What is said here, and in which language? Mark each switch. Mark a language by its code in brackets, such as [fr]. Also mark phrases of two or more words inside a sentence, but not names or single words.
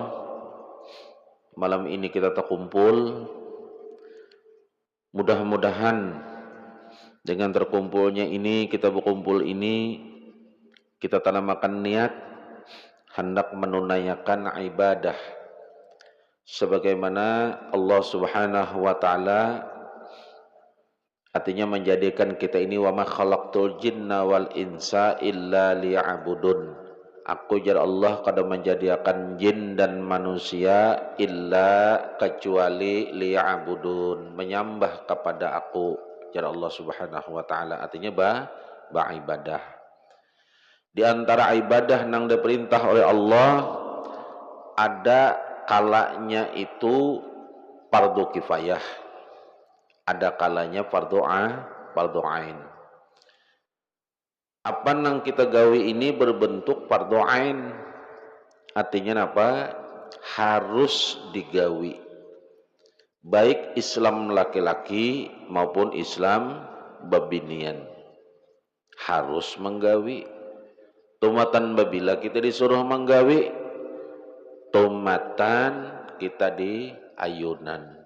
[id] Malam ini kita terkumpul, mudah-mudahan dengan terkumpulnya ini, kita berkumpul ini, kita tanamkan niat hendak menunaikan ibadah sebagaimana Allah [ar] سبحانه وتعالى, [id] artinya menjadikan kita ini [ar] وما خلقت الجن والإنس إلا ليعبدون. [bjn] Aku jar Allah kada menjadikan jin dan manusia illa kecuali liya'budun, menyembah kepada aku, jar Allah [ar] سبحانه وتعالى, [bjn] artinya beribadah. [id] Di antara ibadah yang diperintah oleh Allah, ada kalanya itu fardu kifayah, ada kalanya fardu ain. [bjn] Apa yang kita gawi ini berbentuk fardu ain, [id] artinya apa? [bjn] Harus digawi, baik Islam laki-laki maupun Islam babinian, harus menggawi. Tumatan babila kita disuruh menggawi, tumatan kita di ayunan.